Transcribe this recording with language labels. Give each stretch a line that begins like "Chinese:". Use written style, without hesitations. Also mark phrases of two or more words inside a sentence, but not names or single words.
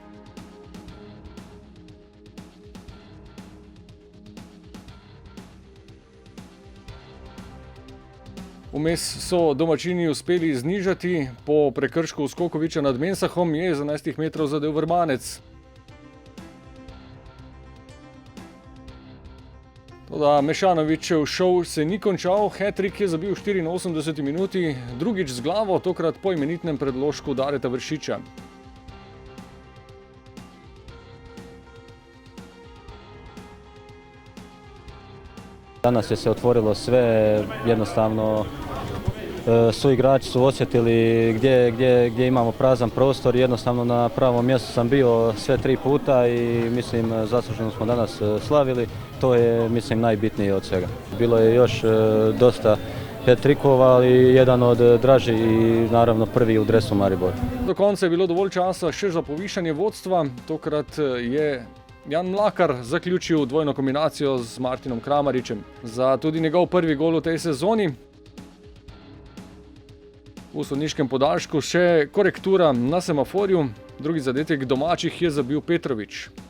Slovenian: Vmes so domačini uspeli znižati, po prekršku Uskokovića nad Mensahom je iz 11 metrov zadel Vrbanec. Toda Mešanovićev šov se ni končal, hat-trick je zabil v 84 minuti, drugič z glavo, tokrat po imenitnem predložku Dareta Vršiča.
Croatian: Danas je se otvorilo sve, jednostavno suigrači su osjetili gdje imamo prazan prostor, jednostavno na pravom mjestu sam bio sve 3 puta i mislim zasluženo smo danas slavili, to je mislim najbitnije od svega. Bilo je još dosta hat-trickova, ali jedan od draži i naravno prvi u dresu Maribora.
Slovenian: Do konca je bilo dovolj časa še za povišanje vodstva, tokrat je Jan Mlakar zaključil dvojno kombinacijo z Martinom Kramarićem. Za tudi njegov prvi gol v tej sezoni. V sodniškem podaljšku še korektura na semaforju, drugi zadetek domačih je zabil Petrović.